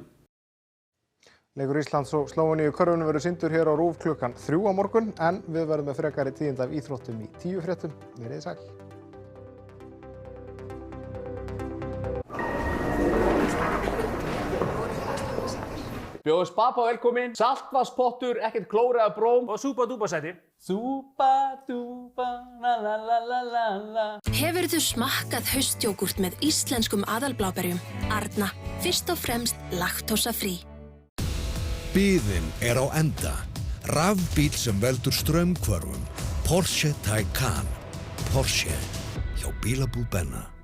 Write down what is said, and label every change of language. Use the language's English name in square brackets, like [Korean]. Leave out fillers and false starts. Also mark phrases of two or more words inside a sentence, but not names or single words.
[Icelandic] Leikur Íslands og Slóveníu í körfunni verður sýndur hér á RÚV klukkan 3 á morgun, en við verðum með frekari tíðindi af íþróttum í 10 fréttum. Verið sæl. Bjóðu Spapa velkomin, saltvatnspottur, ekkert klór eða bróm og súpa-dúpa sæti. Súpa-dúpa, la-la-la-la-la. Hefurðu smakkað haustjógúrt með íslenskum aðalbláberjum? Arna, fyrst og fremst laktósafrí. Biðin á enda. Rafbíll sem veldur straumhvörfum. Porsche Taycan. Porsche hjá bílabúð Benna.